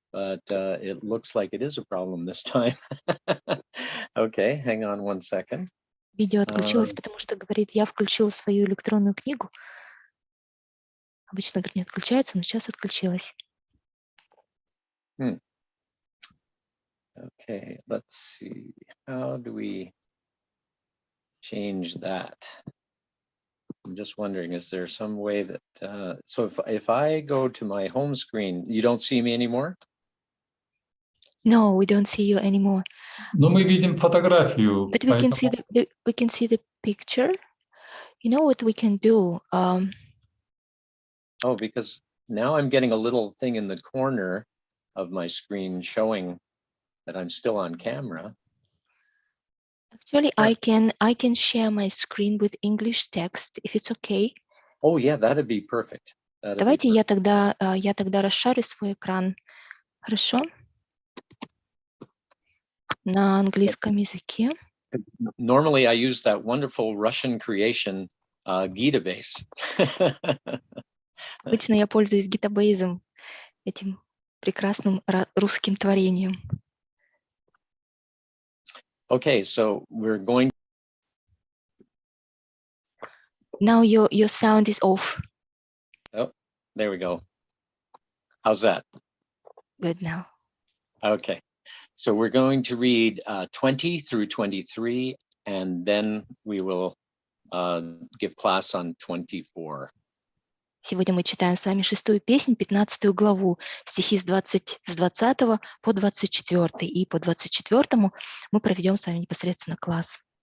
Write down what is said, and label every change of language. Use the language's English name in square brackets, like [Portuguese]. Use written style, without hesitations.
[English] But it looks like it is a problem this time. Okay, hang on one second. [Russian] Видео отключилось, потому что говорит, я включила свою электронную книгу. Обычно, говорит, не отключается, но сейчас отключилась. [English] Okay, let's see. How do we change that? I'm just wondering, is there some way that, so if I go to my home screen, you don't see me anymore? No, we don't see you anymore. [Russian] Но мы видим фотографию. [English] But we can see the picture. You know what we can do? Oh, because now I'm getting a little thing in the corner of my screen showing that I'm still on camera. Actually, I can share my screen with English text, if it's okay. Oh yeah, that'd be perfect. [Russian] Давайте я тогда расшарю свой экран. Хорошо? На английском языке. [English] Normally I use that wonderful Russian creation, Gita base. [Russian] Обычно я пользуюсь гитабейзом, этим прекрасным русским творением. [English] Okay, so we're going. Now your sound is off. Oh, there we go. How's that? Good now. Okay, so we're going to read 20 through 23, and then we will give class on 24. [Russian] Сегодня мы читаем с вами 6-ю песнь, 15-ю главу, стихи с 20 по 24, и по 24 мы проведем с вами непосредственно класс.